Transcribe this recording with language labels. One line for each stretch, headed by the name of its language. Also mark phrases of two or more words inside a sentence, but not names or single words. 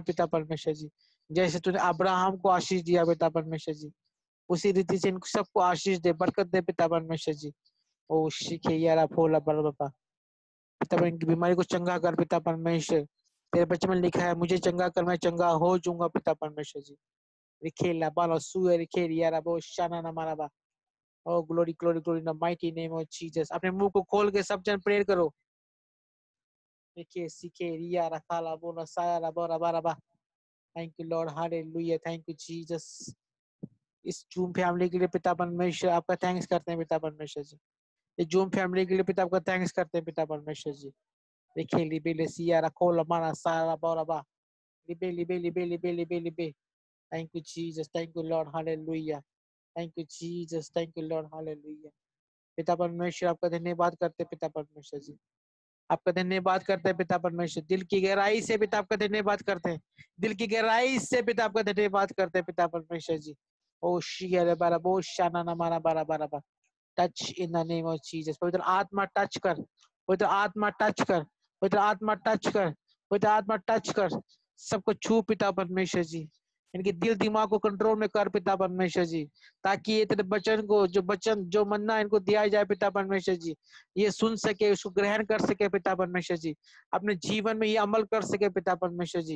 Hindi: पिता परमेश्वर जी, जैसे तूने अब्राहम को आशीष दिया पिता परमेश्वर जी, उसी रीति से इनको सबको आशीष दे, बरकत दे पिता परमेश्वर जी। ओ शिखे यारा फोला बराबर। पिता पर इनकी बीमारी को चंगा कर पिता परमेश्वर। तेरे बच्चे में लिखा है मुझे चंगा कर, मैं चंगा हो जाऊंगा पिता परमेश्वर जी। रिखेला बालो सुए रिखेरिया रबो शाना ना मारा बा।
English: O glory glory glory in the mighty name of Jesus.
Hindi: अपने मुंह को खोल के सब जन प्रेयर करो। देखिए सीखे रिया रखाला बोला साया रबो रबा रबा।
English: thank you Lord, hallelujah, thank you Jesus.
Hindi: इस
English: Zoom family
Hindi: के लिए पिता परमेश्वर आपका थैंक्स करते हैं पिता परमेश्वर जी। इस
English: Zoom family
Hindi: के लिए पिता आपका थैंक्स करते हैं पिता परमेश्वर जी। देखिए लिबे ले सिया रखोला मारा साया रबो रबा। लिबे लिबे लिबे लिबे लिबे लिबे।
English: Thank you, Jesus. Thank you, Lord. Hallelujah. Thank you, Jesus. Thank you, Lord. Hallelujah.
Hindi: पिता परमेश्वर आपका धन्यवाद करते हैं पिता परमेश्वर जी। आपका धन्यवाद करते हैं पिता परमेश्वर। दिल की गहराई से पिता आपका धन्यवाद करते हैं। दिल की गहराई से पिता आपका धन्यवाद करते हैं पिता परमेश्वर जी। ओ शिया बारा बो शाना ना मारा बारा बारा बा।
English: touch in the name of Jesus.
Hindi: पवित्र आत्मा टच कर, पवित्र आत्मा टच कर, पवित्र आत्मा टच कर, पवित्र आत्मा टच कर। सबको छू पिता परमेश्वर जी। इनके दिल दिमाग को कंट्रोल में कर पिता परमेश्वर जी, ताकि ये तेरे वचन को, जो वचन जो मन्ना इनको दिया जाए पिता परमेश्वर जी, ये सुन सके, उसको ग्रहण कर सके पिता परमेश्वर जी, अपने जीवन में ये अमल कर सके पिता परमेश्वर जी।